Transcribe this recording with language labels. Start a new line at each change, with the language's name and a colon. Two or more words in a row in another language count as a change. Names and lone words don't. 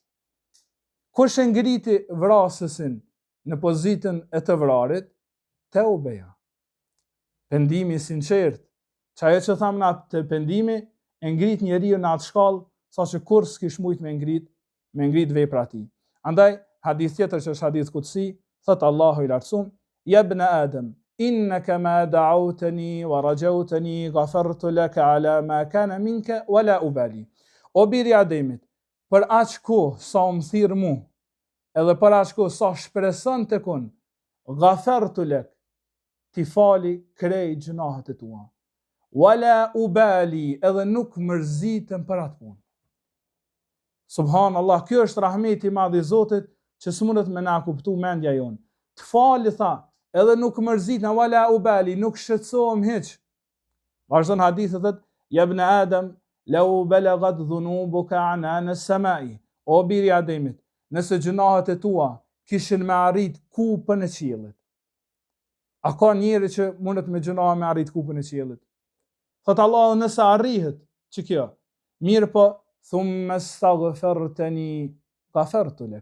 Albanian: Kush e ngriti vrasësin në pozitën e të vrarit, teubeja. Pendimi i sinqert, që ajo që thamë na të pendimi, e ngrit njeriu në atë shkallë, sa që kur s'kish mujt me ngrit vepra ti. Andaj, hadith tjetër që është hadith kutsi, thëtë Allahu i lartësum,
Arabic: يا ابن آدم, إنك ما دعوتني ورجوتني غفرت لك على ما كان منك ولا أبالي.
Albanian: O biri Ademit, për aq kohë sa më thirr mu, edhe për aq kohë sa shpreson të kun,
Arabic: غفرت لك,
Albanian: ti fali krejt gjunahet e tua.
Arabic: ولا أبالي,
Albanian: edhe nuk mërzitëm për atë punë. Subhanallah, kjo është rahmeti i madh i Zotit që s'mundet me na kuptu mendja jonë. Të fali tha, edhe nuk mërzitëm,
Arabic: ولا أبالي,
Albanian: nuk shqetësohem hiç. Vazhdon hadithi thotë,
Arabic: يا ابن آدم لو بلغت ذنوبك عنان السماء.
Albanian: O biri Ademit, nëse gjunahet e tua kishin me arrit kupën e qiellit. A ka njeri që mundet me gjunahe me arrit kupën e qiellit? Thot Allah, nëse arrihet që kjo, mirë po,
Arabic: ثم استغفرتني غفرت لك.